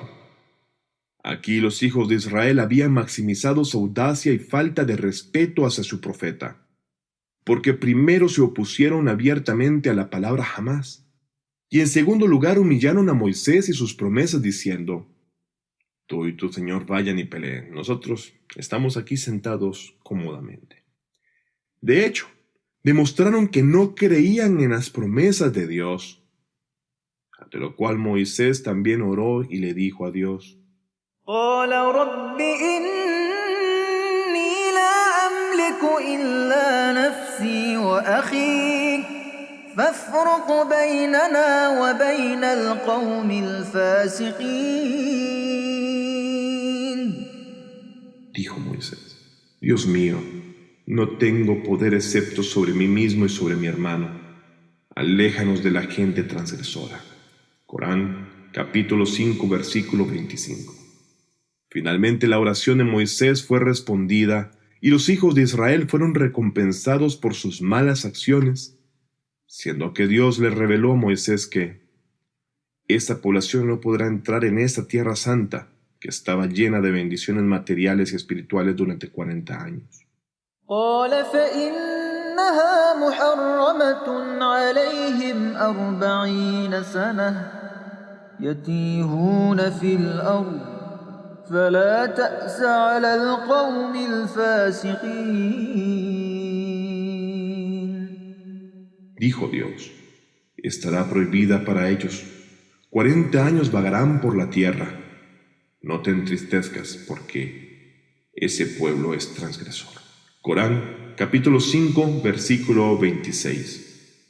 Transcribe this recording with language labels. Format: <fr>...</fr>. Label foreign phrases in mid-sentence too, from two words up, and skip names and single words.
<es>Aquí los hijos de Israel habían maximizado su audacia y falta de respeto hacia su profeta, porque primero se opusieron abiertamente a la palabra jamás, y en segundo lugar humillaron a Moisés y sus promesas diciendo, tú y tu Señor vayan y peleen, nosotros estamos aquí sentados cómodamente. De hecho, demostraron que no creían en las promesas de Dios, ante lo cual Moisés también oró y le dijo a Dios,</es> <ar>قال رب إني لا أملك إلا نفسي وأخي فافرق بيننا وبين القوم الفاسقين.</ar> <es>Dijo Moisés: Dios mío, no tengo poder excepto sobre mí mismo y sobre mi hermano. Aléjanos de la gente transgresora. Corán, capítulo 5, versículo 25. Finalmente la oración de Moisés fue respondida y los hijos de Israel fueron recompensados por sus malas acciones, siendo que Dios le reveló a Moisés que esta población no podrá entrar en esta tierra santa, que estaba llena de bendiciones materiales y espirituales durante 40 años.</es> <ar>قال فإنها محرمة عليهم 40 سنة يتيهون في الأرض فلا تأس على القوم الفاسقين.</ar> <es>Dijo Dios: estará prohibida para ellos. 40 años vagarán por la tierra. No te entristezcas, porque ese pueblo es transgresor. Corán, capítulo 5, versículo 26.</es>